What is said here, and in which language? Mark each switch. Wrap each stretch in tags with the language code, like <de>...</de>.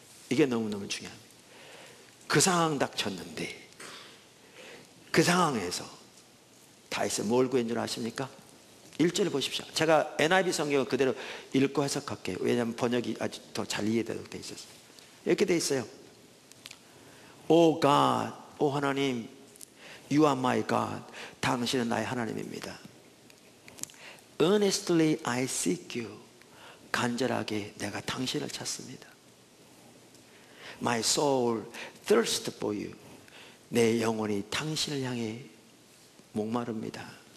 <ko>이게 너무너무 중요합니다. 그 상황 닥쳤는데 그 상황에서 다윗은 뭘 구한 줄 아십니까? 1절 보십시오. 제가 NIV 성경을 그대로 읽고 해석할게요. 왜냐하면 번역이 아주 더 잘 이해되도록 되어 있었어요. 이렇게 되어 있어요.</ko> <en>O God,</en> <ko>오 하나님,</ko> <en>You are my God.</en> <ko>당신은 나의 하나님입니다.</ko> <en>Earnestly I seek you.</en> <ko>간절하게 내가 당신을 찾습니다.</ko> <en>My soul thirsts for you.</en> <ko>내 영혼이 당신을 향해 목마릅니다.</ko>